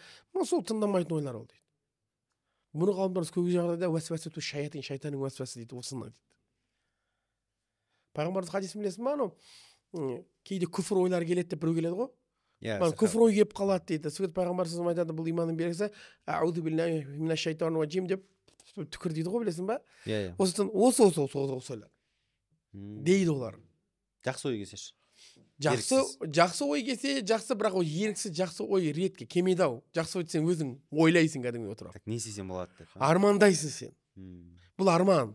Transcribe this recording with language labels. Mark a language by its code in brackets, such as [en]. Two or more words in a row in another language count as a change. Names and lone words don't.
[kk] Сол тыңдамайтын ойлар ол дейді. Бұны ғалымдар көп жағдайда уәсуәс шайтанның уәсуәсі дейді, осыны дейді. Пайғамбардың хадисін білесің ба, анау кейде күфір ойлар келеді деп біреу келеді ғой. Күфір ой келіп қалады дейді. Сол пайғамбар сөзім айтады, бұл иманның белгісі, [ar] أعوذ بالله من الشيطان الرجيم [kk] деп түкір дейді ғой, білесің ба? Осы ойлар дейді олар. Жақсы ой келсеші. Жақсы ой келсе, жақсы, бірақ ол еріксіз жақсы ой ретке келмейді ау. Жақсы ой сен өзің ойлайсың кәдімгі отырып. Не істесем болады деп. Армандайсың сен. Бұл арман.